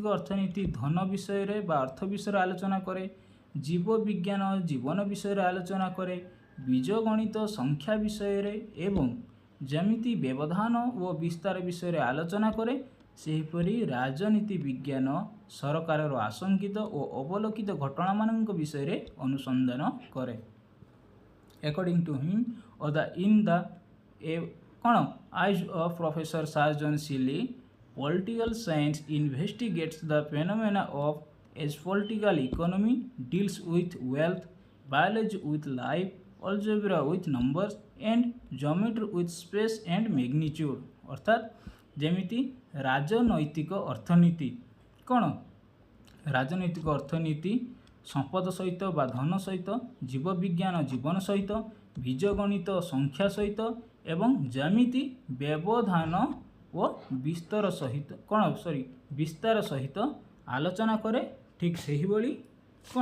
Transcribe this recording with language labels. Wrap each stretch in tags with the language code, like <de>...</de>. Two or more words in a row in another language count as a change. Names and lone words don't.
<or>ଅର୍ଥନୀତି ଧନ ବିଷୟରେ ବା ଅର୍ଥ ବିଷୟରେ ଆଲୋଚନା କରେ, ଜୀବ ବିଜ୍ଞାନ ଜୀବନ ବିଷୟରେ ଆଲୋଚନା କରେ, ବୀଜଗଣିତ ସଂଖ୍ୟା ବିଷୟରେ ଏବଂ ଯେମିତି ବ୍ୟବଧାନ ଓ ବିସ୍ତାର ବିଷୟରେ ଆଲୋଚନା କରେ, ସେହିପରି ରାଜନୀତି ବିଜ୍ଞାନ ସରକାରର ଆଶଙ୍କିତ ଓ ଅବଲୋକିତ ଘଟଣାମାନଙ୍କ ବିଷୟରେ ଅନୁସନ୍ଧାନ କରେ।</or> <en>According to him, or the in the କ'ଣ eyes of Professor Sargent Shelley, political science investigates the phenomena of as political economy deals with wealth, biology with life, algebra with numbers and geometry with space and magnitude,</en> <or>ଅର୍ଥାତ୍ ଯେମିତି ରାଜନୈତିକ ଅର୍ଥନୀତି କ'ଣ? ରାଜନୈତିକ ଅର୍ଥନୀତି ସମ୍ପଦ ସହିତ ବା ଧନ ସହିତ, ଜୀବବିଜ୍ଞାନ ଜୀବନ ସହିତ, ବୀଜଗଣିତ ସଂଖ୍ୟା ସହିତ ଏବଂ ଯେମିତି ବ୍ୟବଧାନ ଓ ବିସ୍ତାର ସହିତ ଆଲୋଚନା କରେ, ଠିକ୍ ସେହିଭଳି କ'ଣ?</or>